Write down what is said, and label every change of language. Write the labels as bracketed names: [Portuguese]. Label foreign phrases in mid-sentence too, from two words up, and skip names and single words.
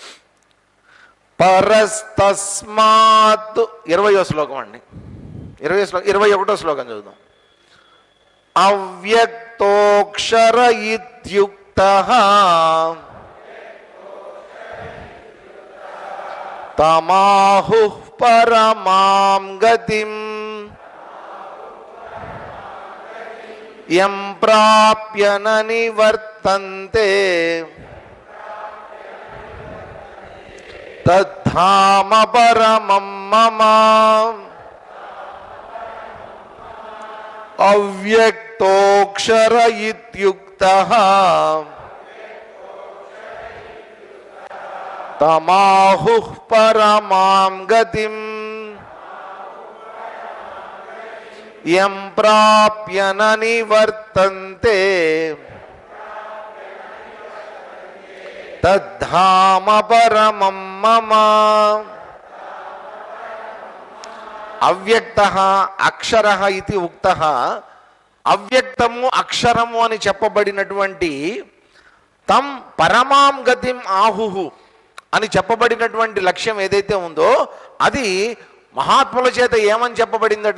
[Telugu] పరస్తస్మాత్ 20వ శ్లోకం అండి, 21వ శ్లోకం చదువుదాం. [Sanskrit] అవ్యక్తోక్షర ఇత్యుక్తః తమాహుః పరమాం గతిం యం ప్రాప్య న నివర్తంతే తద్ధామ పరమం మమ. అవ్యక్తోక్షర ఇత్యుక్తః తమాహుః పరమాం గతిం యం ప్రాప్య న నివర్తంతే తద్ధామ పరమం మమ. అవ్యక్త అక్షర ఇది ఉక్త. [Telugu] అవ్యక్తము అక్షరము అని చెప్పబడినటువంటి [Sanskrit] తం పరమాం గతిం ఆహుహు [Telugu] అని చెప్పబడినటువంటి లక్ష్యం ఏదైతే ఉందో అది మహాత్ముల చేత ఏమని చెప్పబడిందట?